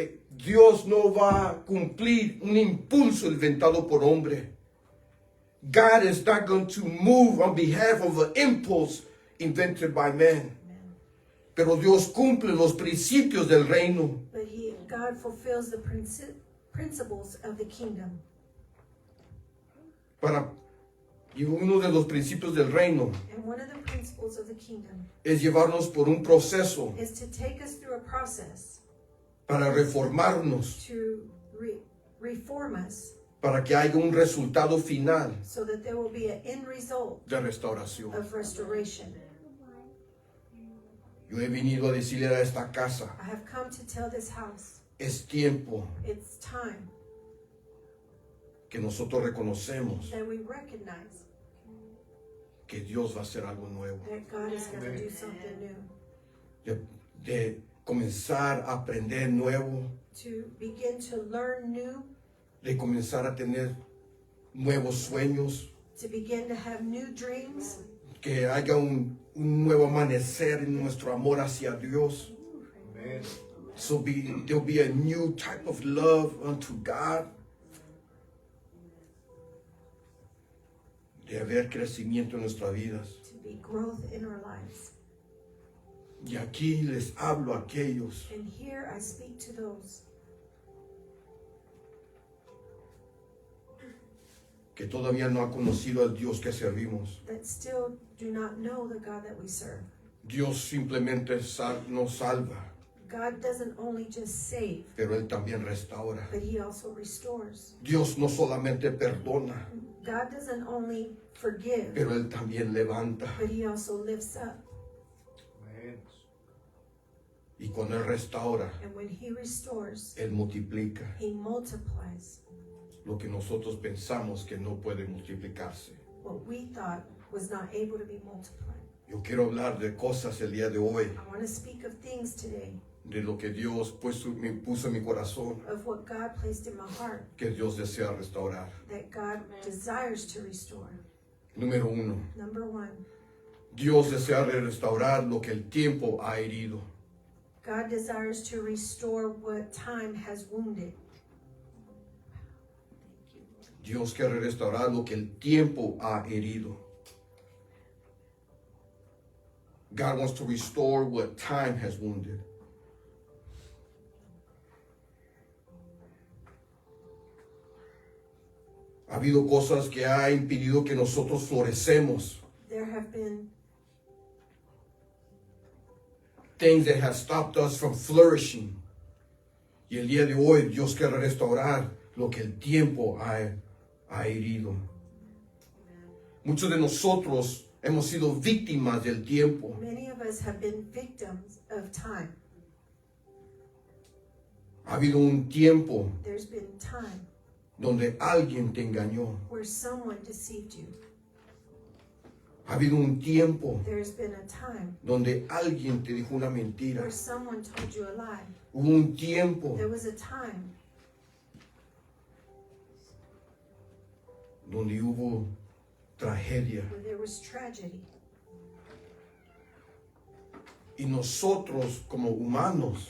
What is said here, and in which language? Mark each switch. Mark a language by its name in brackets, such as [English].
[Spanish] Dios no va a cumplir un impulso inventado por hombre. [English] God is not going to move on behalf of an impulse invented by man. [Spanish] Pero Dios cumple los principios del reino. [English] But God fulfills the principles of the kingdom. [Spanish] Y uno de los principios del reino [English] And one of the principles of the kingdom [Spanish] es llevarnos por un proceso [English] is to take us through a process [Spanish] para reformarnos, [English] to reform us [Spanish] para que haya un resultado final [English] so that there will be an end result [Spanish] de restauración. [English] of restoration. [Spanish] Yo he venido a decirle a esta casa, [English] I have come to tell this house, [Spanish] es tiempo [English] it's time [Spanish] que nosotros reconocemos [English] that we recognize [Spanish] que Dios va a hacer algo nuevo, [English] that God is going to do something new, [Spanish] de comenzar a aprender nuevo, [English] to begin to learn new, [Spanish] de comenzar a tener nuevos sueños, [English] to begin to have new dreams, [Spanish] que haya un nuevo amanecer en nuestro amor hacia Dios. [English] So there'll be a new type of love unto God. [Spanish] De haber crecimiento en nuestras vidas. [English] to be growth in our lives. [Spanish] Y aquí les hablo a aquellos [English] And here I speak to those [Spanish] que todavía no han conocido al Dios que servimos. [English] that still do not know the God that we serve. [Spanish] Dios simplemente nos salva, [English] God doesn't only just save, [Spanish] pero Él también restaura. [English] but he also restores. [Spanish] Dios no solamente perdona, [English] God doesn't only forgive, [Spanish] pero Él también levanta. [English] but he also lifts up. [Spanish] Y cuando Él restaura, [English] And when he restores, [Spanish] Él multiplica [English] he multiplies [Spanish] lo que nosotros pensamos que no puede multiplicarse. [English] what we thought was not able to be multiplied. [Spanish] Yo quiero hablar de cosas el día de hoy, [English] I want to speak of things today, [Spanish] de lo que Dios puso en mi corazón, [English] of what God placed in my heart, [Spanish] que Dios desea restaurar. [English] that God desires to restore. [Spanish] Número 1. [English] Number one, [Spanish] Dios desea restaurar lo que el tiempo ha herido. [English] God desires to restore what time has wounded. [Spanish] Dios quiere restaurar lo que el tiempo ha herido. [English] God wants to restore what time has wounded. [Spanish] Ha habido cosas que ha impedido que nosotros florecemos. [English] There have been Things that have stopped us from flourishing. [Spanish] Y el día de hoy Dios quiere restaurar lo que el tiempo ha herido. Muchos de nosotros hemos sido víctimas del tiempo. [English] Many of us have been victims of time. [Spanish] Ha habido un tiempo [English] There's been time [Spanish] donde alguien te engañó. [English] where someone deceived you. [Spanish] Ha habido un tiempo [English] There's been a time [Spanish] donde alguien te dijo una mentira. [English] where someone told you a lie. [Spanish] Hubo un tiempo [English] There was a time [Spanish] donde hubo tragedia. [English] where there was tragedy. [Spanish] Y nosotros como humanos,